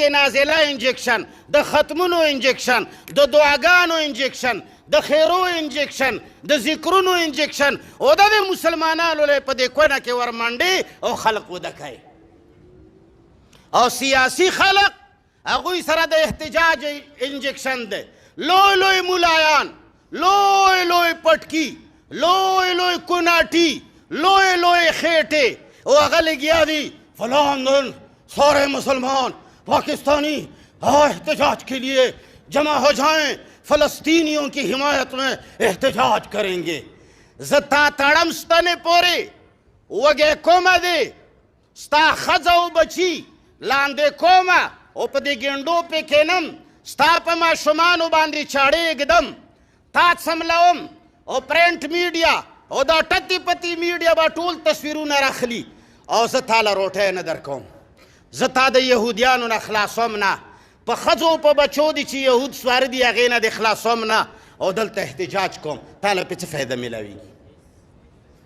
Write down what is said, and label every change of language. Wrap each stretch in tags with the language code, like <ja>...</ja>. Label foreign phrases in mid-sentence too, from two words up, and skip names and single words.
<ps>نازله انجکشن د ختمونو انجکشن د دعاګانو انجکشن د خیرو انجکشن د ذکرونو انجکشن او دا د مسلمانانو لی په دې کونه کې ورمنډې او خلق وده کوي او سیاسي خلق هغوی سره د احتجاج انجکشن دی لوی لوی ملایان لوی لوی پټکي لوی لوی کناټي لوی لوی خیټې او هغه لګیا دي</ps> <ur>فلان دن سارے مسلمان پاکستانی احتجاج کے لیے جمع ہو جائیں فلسطینیوں کی حمایت میں احتجاج کریں گے</ur> <ps>زتا تړم ستنې پورې وږې کومه دی ستا ښځه او بچي لاندې کومه او په دې ګنډو پې کښېنم ستا په ماشومانو باندې چاړې ږدم تا څملوم او</ps> <en>print media</en> <ps>او دا ټتې پتې میډیا به ټول تصویرونه راخلي او زه تا له روټۍ نه در کوم زه تا د یهودیانو نه خلاصوم نه په ښځو په بچو دي چې یهود سواره دي هغې نه د خلاصوم نه او دلته احتجاج کوم تا له پې څه فایده میلاویږي</ps>